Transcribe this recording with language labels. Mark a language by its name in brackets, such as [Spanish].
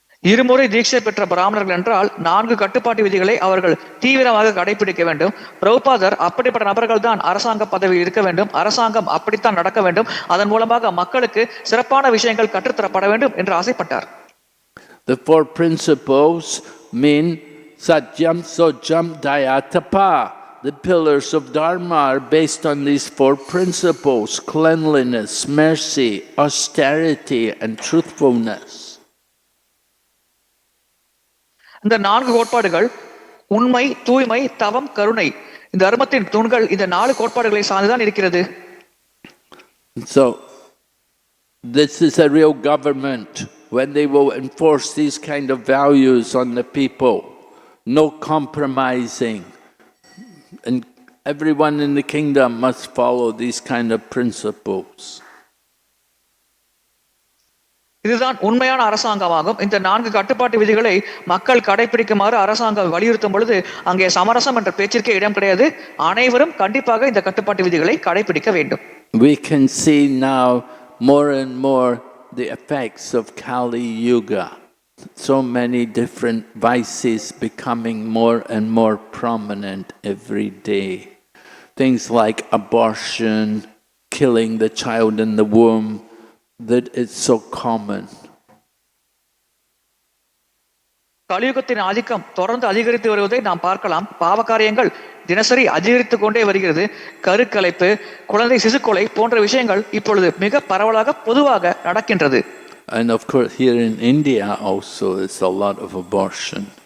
[Tamil] இருமுறை தீட்சை பெற்ற பிராமணர்கள் என்றால் 4 கட்டுப்பாட்டு விதிகளை அவர்கள் தீவிரமாக கடைபிடிக்க வேண்டும். பிரபுபாதர் அப்படிப்பட்ட நபர்கள் தான் அரசாங்க பதவியில் இருக்க வேண்டும், அரசாங்கம் அப்படித்தான் நடக்க வேண்டும், அதன் மூலமாக மக்களுக்கு சிறப்பான விஷயங்கள் கற்றுத்தரப்பட வேண்டும் என்று ஆசைப்பட்டார். [English] The 4 principles mean Satyam, Sojam, Dayatapa. The pillars of Dharma are based on these 4 principles: cleanliness, mercy, austerity, and truthfulness. [Tamil] இந்த 4 கோட்பாடுகள் உண்மை, தூய்மை, தவம், கருணை, இந்த தர்மத்தின் தூண்கள் இந்த 4 கோட்பாடுகளை சார்ந்துதான் இருக்கிறது. [English] So this is a real government when they will enforce these kind of values on the people. No compromising, and everyone in the kingdom must follow these kind of principles. [Tamil] இதுதான் உண்மையான அரசாங்கமாகும். இந்த 4 கட்டுப்பாட்டு விதிகளை மக்கள் கடைபிடிக்குமாறு அரசாங்கம் வலியுறுத்தும் பொழுது அங்கே சமரசம் என்ற பேச்சிற்கே இடம் கிடையாது. அனைவரும் கண்டிப்பாக இந்த கட்டுப்பாட்டு விதிகளை கடைபிடிக்க வேண்டும். [English] We can see now more and more the effects of Kali Yuga. So many different vices becoming more and more prominent every day. Things like abortion, killing the child in the womb, that it's so common. [Tamil] கலியுகத்தின் ஆதிக்கம் தொடர்ந்து அதிகரித்து வருவதை நாம் பார்க்கலாம். பாவகாரியங்கள் தினசரி அதிகரித்துக் கொண்டே வருகிறது. கருக்கலைப்பு, குழந்தை சிசுக்கொலை போன்ற விஷயங்கள் இப்பொழுது மிக பரவலாக பொதுவாக நடக்கின்றது. [English] And of course here in India also there's a lot of abortion.